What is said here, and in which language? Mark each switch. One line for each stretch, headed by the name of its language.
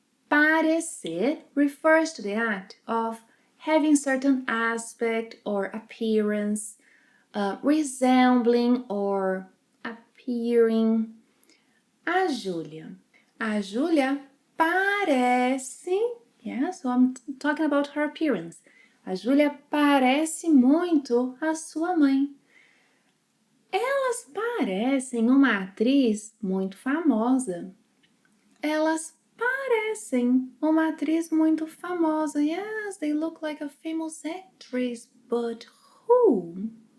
English: Parecer refers to the act of having certain aspect or appearance, resembling or appearing.
Portuguese: A Júlia. A Júlia parece.
English: Yeah, so I'm talking about her appearance.
Portuguese: A Júlia parece muito a sua mãe. Elas parecem uma atriz muito famosa. Elas parecem uma atriz muito famosa.
English: Yes, they look like a famous actress, but who?